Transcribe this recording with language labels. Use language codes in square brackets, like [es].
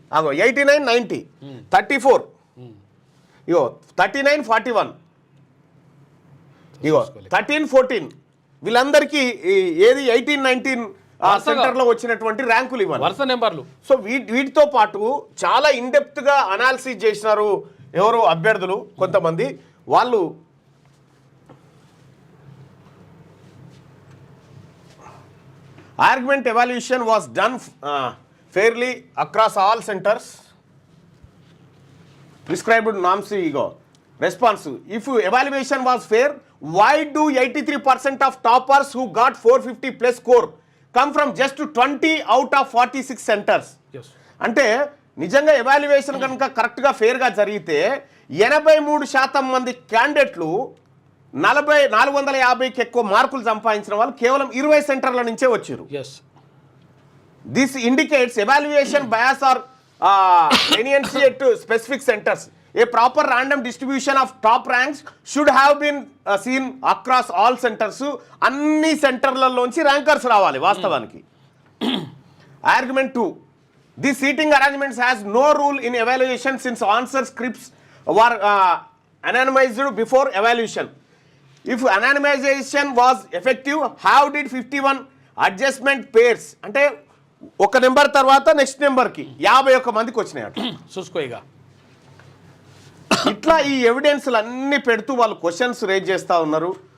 [te] అగో 89, 90, 34, ఇగో 39, 41, ఇగో 13, 14 వీళ్ళందరికీ ఏది 18, 19 సెంటర్లో వచ్చినటువంటి ర్యాంకులు ఇవ్వాలి వరుస నెంబర్లు. సో వీటితో పాటు చాలా ఇన్డెప్త్గా అనాలిసిస్ చేసినారు ఎవరు అభ్యర్థులు కొంతమంది. వాళ్ళు [en] argument evaluation was done fairly across all centers. Prescribed norms ego. Response: if evaluation was fair, why do 83% of toppers who got 450 plus score come from just 20 out of 46 centers? Yes. [te] అంటే నిజంగా evaluation కనుక కరెక్ట్గా ఫేర్గా జరిగితే 83% మంది క్యాండిడేట్లు 450కి ఎక్కువ మార్కులు సంపాదించిన వాళ్ళు కేవలం 20 సెంటర్ల నుంచే వచ్చారు. [en] This indicates evaluation bias or leniency at specific centers. A proper random distribution of top ranks should have been seen across all centers. [te] అన్ని సెంటర్లలోంచి ర్యాంకర్స్ రావాలి వాస్తవానికి. [en] Argument 2. This seating arrangements has no rule in evaluation since answer scripts were anonymized before evaluation. If anonymization was effective, how did 51 adjustment pairs [te] అంటే ఒక number తర్వాత next నెంబర్కి 51 మందికి వచ్చినాయి అట్లా చూసుకో. ఇక ఇట్లా ఈ ఎవిడెన్స్లు అన్నీ పెడుతూ వాళ్ళు క్వశ్చన్స్ రేజ్ చేస్తూ ఉన్నారు.